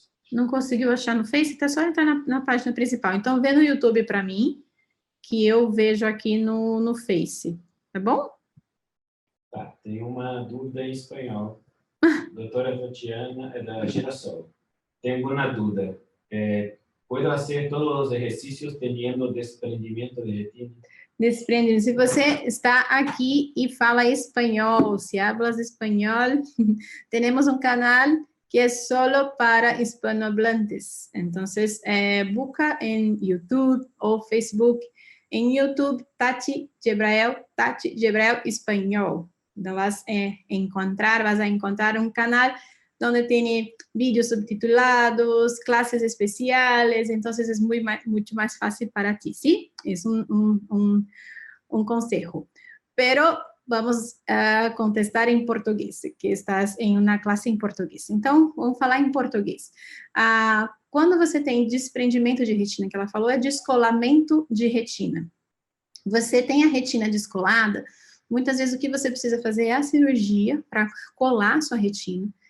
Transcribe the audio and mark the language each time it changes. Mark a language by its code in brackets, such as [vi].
[pt] Não conseguiu achar no Face? Tá só entrar na página principal. Então, vê no YouTube para mim, que eu vejo aqui no Face, tá bom? Tá, tem uma dúvida em espanhol. Doutora Tatiana, é da Girassol. [es] Tengo una duda. ¿Puedo hacer todos los ejercicios teniendo desprendimiento de retina? [pt] Desprendendo. Se você está aqui e fala espanhol, [es] se hablas espanhol, [pt] temos um canal que é [es] solo para hispanohablantes. Entonces, busca [pt] em YouTube ou Facebook. Em YouTube, Tati Jebrael Espanhol. [es] Então, vas a encontrar um canal donde tiene vídeos subtitulados, clases especiales, entonces es mucho más fácil para ti, ¿sí? Es un consejo. Pero vamos a contestar em português, que estás [pt] em uma classe em português. Então, vamos falar em português. Quando você tem desprendimento de retina, que ela falou, é descolamento de retina. Você tem a retina descolada, muitas vezes o que você precisa fazer é a cirurgia para colar a sua retina.